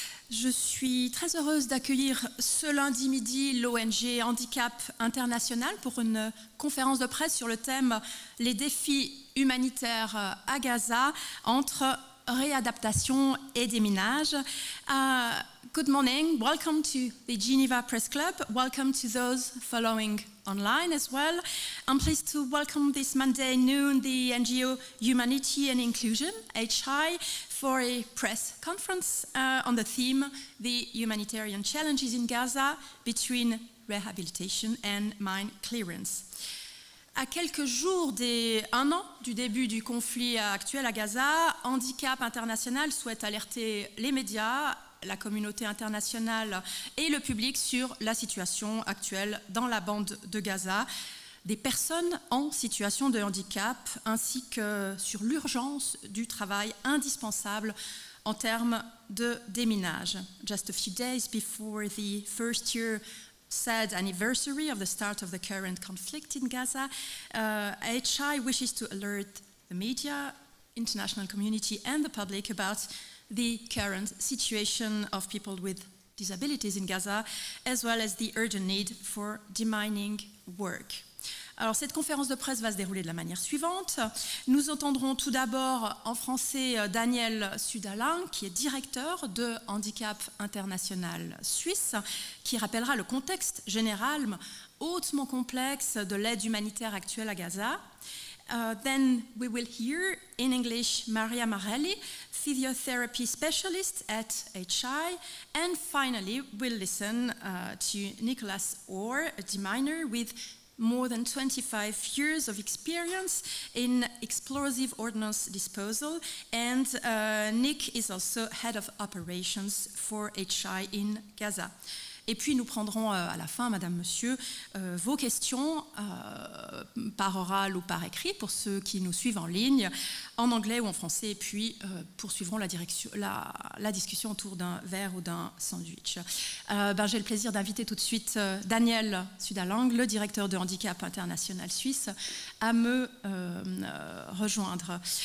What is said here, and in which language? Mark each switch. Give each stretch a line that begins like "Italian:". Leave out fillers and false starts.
French: Je suis très heureuse d'accueillir ce lundi midi l'ONG Handicap International pour une conférence de presse sur le thème « Les défis humanitaires à Gaza entre réadaptation et déminage ».
English: Good morning, welcome to the Geneva Press Club, welcome to those following online as well. I'm pleased to welcome this Monday noon the NGO Humanitarian Inclusion, HI, for a press conference on the theme, the humanitarian challenges in Gaza between rehabilitation and mine clearance.
French: À quelques jours un an du début du conflit actuel à Gaza, Handicap International souhaite alerter les médias, la communauté internationale et le public sur la situation actuelle dans la bande de Gaza, des personnes en situation de handicap, ainsi que sur l'urgence du travail indispensable en termes de déminage.
English: Just a few days before the first year sad anniversary of the start of the current conflict in Gaza, HI wishes to alert the media, international community and the public about the current situation of people with disabilities in Gaza, as well as the urgent need for demining work.
French: Alors cette conférence de presse va se dérouler de la manière suivante. Nous entendrons tout d'abord en français Daniel Suda-Lang, qui est directeur de Handicap International Suisse, qui rappellera le contexte général hautement complexe de l'aide humanitaire actuelle à Gaza.
English: Then we will hear in English Maria Marelli, physiotherapy specialist at HI, and finally we'll listen to Nicholas Orr, a deminer with more than 25 years of experience in explosive ordnance disposal, and Nick is also head of operations for HI in Gaza.
French: Et puis nous prendrons à la fin, Madame, Monsieur, vos questions par oral ou par écrit pour ceux qui nous suivent en ligne, en anglais ou en français, et puis poursuivrons la discussion autour d'un verre ou d'un sandwich. J'ai le plaisir d'inviter tout de suite Daniel Suda-Lang, le directeur de Handicap International Suisse, à me rejoindre.